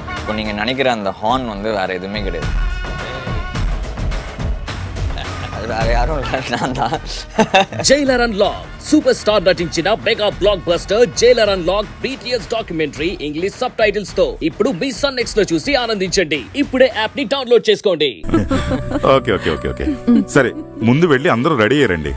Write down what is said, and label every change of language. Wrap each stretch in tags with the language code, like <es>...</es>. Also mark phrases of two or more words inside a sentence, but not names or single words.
<ta>இப்போ நீங்கள் நினைக்கிற அந்த ஹார்ன் வந்து வேறு எதுவுமே கிடையாது. வேற யாரும் இல்லை, நான் தான்.</ta> <te>జైలర్ అన్లాక్ సూపర్ స్టార్ నటించిన</te> <en>mega blockbuster</en> <te>జైలర్ అన్లాక్ BTS</te> <en>documentary English subtitles</en> <te>తో ఇప్పుడు మీ సన్ నెక్స్ట్ లో చూసి ఆనందించండి. ఇప్పుడే యాప్ ని డౌన్లోడ్ చేసుకోండి.</te> <en>okay okay okay okay</en> <te>సరే, ముందు వెళ్ళి అందరూ రెడీ అయ్యారండి.</te>